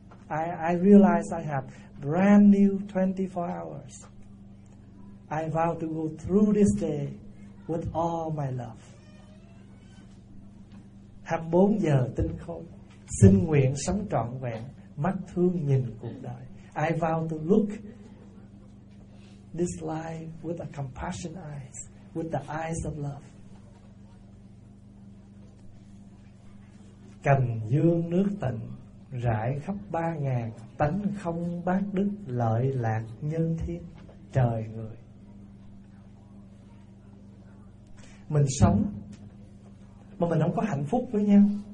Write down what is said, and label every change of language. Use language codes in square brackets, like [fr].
[en] I realize I have brand new 24 hours. I vow to go through this day with all my love. [vi] 24 giờ tinh khôi, xin nguyện sống trọn vẹn, mắt thương nhìn cuộc đời. [en] I vow to look this life with a compassion eyes, with the eyes of love. [vi] Cành dương nước tịnh rải khắp 3000, tánh không bát đức, lợi lạc nhân thiên trời người. Mình sống mà mình không có hạnh phúc với nhau.